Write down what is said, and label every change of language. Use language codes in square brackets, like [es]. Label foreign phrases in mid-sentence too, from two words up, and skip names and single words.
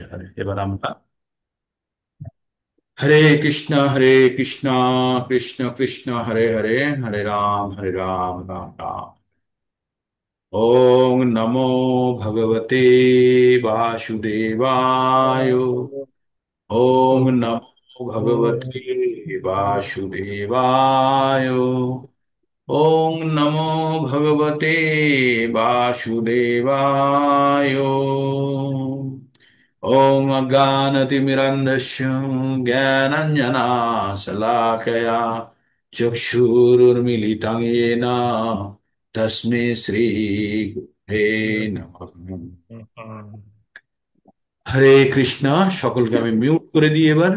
[bn] হরে। এবার আমরা হরে কৃষ্ণ কৃষ্ণ কৃষ্ণ কৃষ্ণ হরে হরে, হরে রাম রাম রাম। [sa] ওম নমো ভগবতে বাসুদেবায়। ওম নমো ভগবতে বাসুদেবায়। ওম নমো ভগবতে বাসুদেবায়। ওম অজ্ঞানতিমিরন্ধস্য জ্ঞানাঞ্জনাশলাকয়া চক্ষুरुन्मीलितं येन তস্मै শ্রী গুরুবে নমঃ। [bn] হরে কৃষ্ণ। সকলকে আমি মিউট করে দিই এবার।